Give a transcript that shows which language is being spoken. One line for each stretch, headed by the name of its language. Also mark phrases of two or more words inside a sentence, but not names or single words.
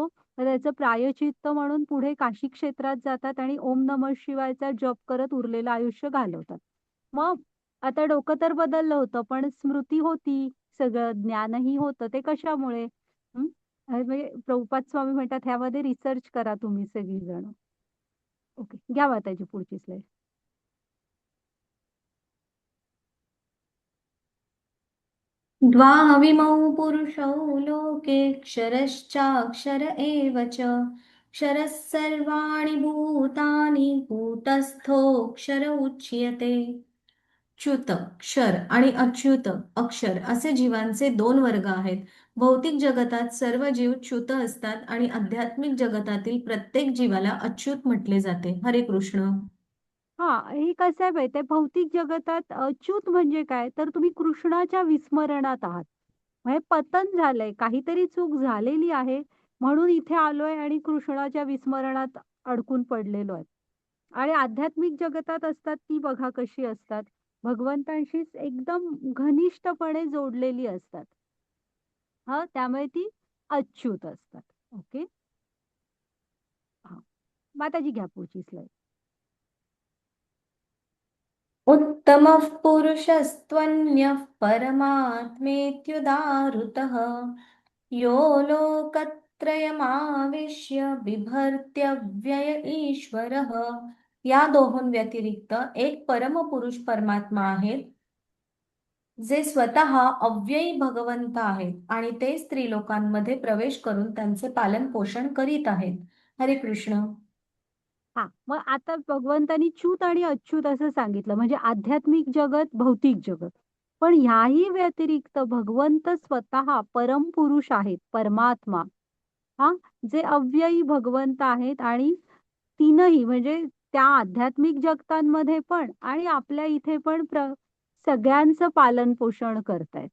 Marathi: तर त्याचं प्रायश्चित्त म्हणून पुढे काशी क्षेत्रात जातात आणि
Sanskrit: ओम नमः
Marathi: शिवायचा जप करत उरलेलं आयुष्य घालवतात. मग आता डोकं तर बदललं होतं, पण स्मृती होती, सगळं ज्ञानही होतं. ते कशामुळे? म्हणजे प्रभुपाद स्वामी म्हणतात ह्यामध्ये रिसर्च करा तुम्ही सगळीजण. ओके, घ्या त्याची पुढची स्लाईड.
Sanskrit: द्वाविमौ पुरुषौ लोके क्षरश्चाक्षर एव च क्षरः सर्वाणि भूतानि कूटस्थोऽक्षर उच्यते.
Marathi: च्युत क्षर आणि अच्युत अक्षर असे जीवांचे दोन वर्ग आहेत. भौतिक जगतात सर्व जीव च्युत असतात आणि आध्यात्मिक जगतातील प्रत्येक जीवाला अच्युत म्हटले जाते.
Sanskrit: हरे कृष्ण.
Marathi: हे कसं आहे माहितीये, भौतिक जगतात च्युत म्हणजे काय? तर तुम्ही कृष्णाच्या विस्मरणात आहात. म्हणजे पतन झालंय, काहीतरी चूक झालेली आहे, म्हणून इथे आलोय आणि कृष्णाच्या विस्मरणात अडकून पडलेलो आहे. आणि आध्यात्मिक जगतात असतात ती बघा कशी असतात. भगवंतांशीच एकदम घनिष्ठपणे जोडलेली असतात. त्यामुळे ती अच्युत असतात. ओके. माताजी घ्या पुढची स्लाईड.
Sanskrit: उत्तमः पुरुषस्त्वन्यः परमात्मेत्युदाहृतः यो लोकत्रयमाविश्य बिभर्त्यव्यय ईश्वरः.
Marathi: या दोहों व्यतिरिक्त एक परमपुरुष परमात्मा आहेत जे स्वतः अव्ययी भगवंत आहेत आणि ते स्त्रीलोकांमध्ये प्रवेश करून त्यांचे पालन पोषण करीत आहेत.
Sanskrit: हरे कृष्ण.
Marathi: हा मग आता भगवंतानी च्युत आणि अच्युत असं सांगितलं म्हणजे आध्यात्मिक जगत भौतिक जगत. पण ह्याही व्यतिरिक्त भगवंत स्वतः परमपुरुष आहेत परमात्मा. हा जे अव्ययी भगवंत आहेत आणि तीनही म्हणजे त्या आध्यात्मिक जगतांमध्ये पण आणि आपल्या इथे पण सगळ्यांचं पालन पोषण करतायत.